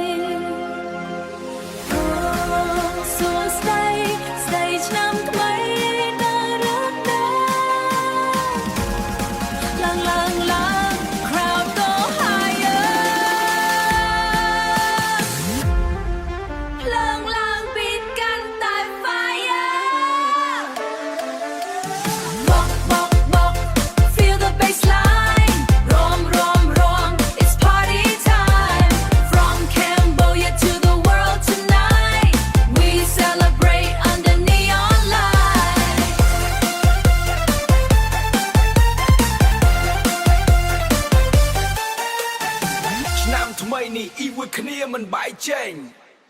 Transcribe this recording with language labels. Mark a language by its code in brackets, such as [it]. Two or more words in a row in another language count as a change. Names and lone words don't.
[km] សួស្ដីឆ្នាំថ្មីដែលរត់ ដល់ឡើង [en] crowd go higher [km] ភ្លើងឡើងពីកាន់តែ [en] fire Feel the bassline Rom It's party time From Cambodia to the world tonight We celebrate under neon light [km] ឆ្នាំថ្មីនេះអ៊ីវុយគ្នាមិនបែកចេញ